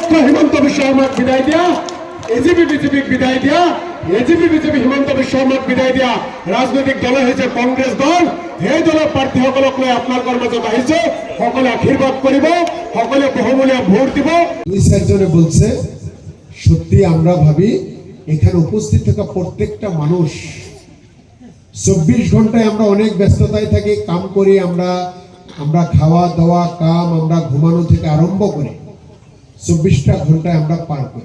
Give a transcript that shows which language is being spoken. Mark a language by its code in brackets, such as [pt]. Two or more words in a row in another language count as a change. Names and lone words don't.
[as] হিমন্ত বিশ্ব শর্মাক বিদায় দিয়া, এজিপি বিজেপিক বিদায় দিয়া, এজিপি বিজেপি হিমন্ত বিশ্ব শৰ্মাক বিদায় দিয়া ৰাজনৈতিক দল হৈছে কংগ্ৰেছ দল। সেই দলৰ প্ৰাৰ্থীসকলক লৈ আপোনালোকৰ মাজত আহিছে, সকলে আশীৰ্বাদ কৰিব, সকলে বহুমূলীয়া ভোট দিব। [bn] দুই চারজনে বলছে, সত্যি আমরা ভাবি এখানে উপস্থিত থাকা প্রত্যেকটা মানুষ 24 ঘন্টায় আমরা অনেক ব্যস্ততায় থাকি, কাম করি, আমরা খাওয়া দাওয়া কাম, আমরা ঘুমানো থেকে আরম্ভ করে 24টা ঘন্টায় আমরা পার করি।